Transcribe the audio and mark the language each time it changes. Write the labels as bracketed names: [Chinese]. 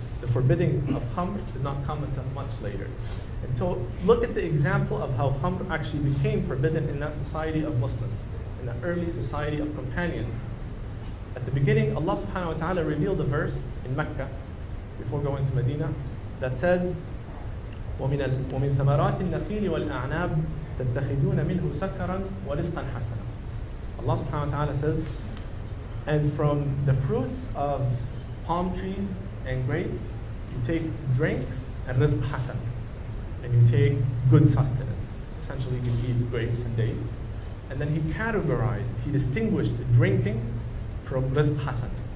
[English] The forbidding of khamr did not come until much later. And so look at the example of how khamr actually became forbidden in that society of Muslims, in the early society of companions. At the beginning, Allah subhanahu wa ta'ala revealed a verse in Mecca, before going to Medina, that says, [Arabic] ومن ثمرات النخيل والأعناب تتخذون منه سكرا ورزقا حسنا. [English] Allah subhanahu wa ta'ala says, and from the fruits of palm trees and grapes, you take drinks and rizq hasan, and you take good sustenance. Essentially, you eat grapes and dates. And then he distinguished drinking from rizq hasan.